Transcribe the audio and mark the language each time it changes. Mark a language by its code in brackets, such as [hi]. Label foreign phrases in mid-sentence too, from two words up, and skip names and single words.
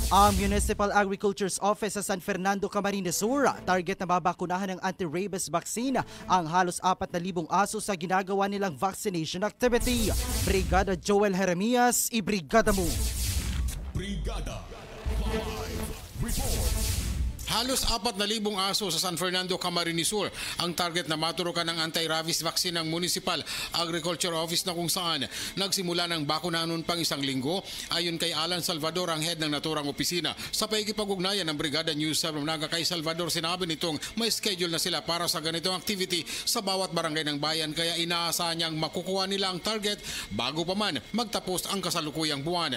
[tl] Ang Municipal Agriculture's Office sa San Fernando, Camarines Sur, target na babakunahan ng [en] anti-rabies vaccine [tl] ang halos 4,000 aso sa ginagawa nilang [en] vaccination activity. [tl] Brigada Joel Jeremias, ibrigada mo. Brigada Live Report. Halos 4,000 aso sa San Fernando, Camarines Sur ang target na maturukan ng [en] anti-rabies vaccine [tl] ng Municipal Agriculture Office na kung saan nagsimula ng bakuna noon pang isang linggo. Ayon kay Alan Salvador, ang head ng naturang opisina, sa paikipag-ugnayan ng Brigada News 7 Naga kay Salvador, sinabi nitong may schedule na sila para sa ganitong activity sa bawat barangay ng bayan, kaya inaasahan niyang makukuha nila ang target bago pa man magtapos ang kasalukuyang buwan.